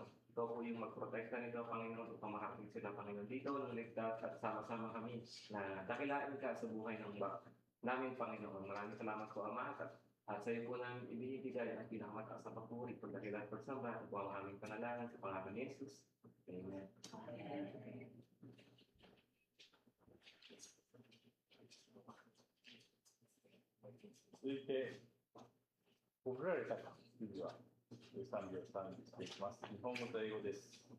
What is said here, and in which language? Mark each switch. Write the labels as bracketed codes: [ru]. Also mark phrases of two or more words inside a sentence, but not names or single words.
[tl] Ikaw po yung magprotekta nito, Panginoon, upang makarating sila, Panginoon, dito ng ligtas at sama-sama kami na dakilain ka sa buhay ng namin, Panginoon. Maraming salamat po, Ama, at sa iyo po namin ibibigay ang pinakamataas na papuri, pagdakilan, pagsamba, at po ang aming panalangin sa pangalan ni Jesus. Amen. [ja] 続いて、送られた次は13秒3にしていきます。日本語と英語です。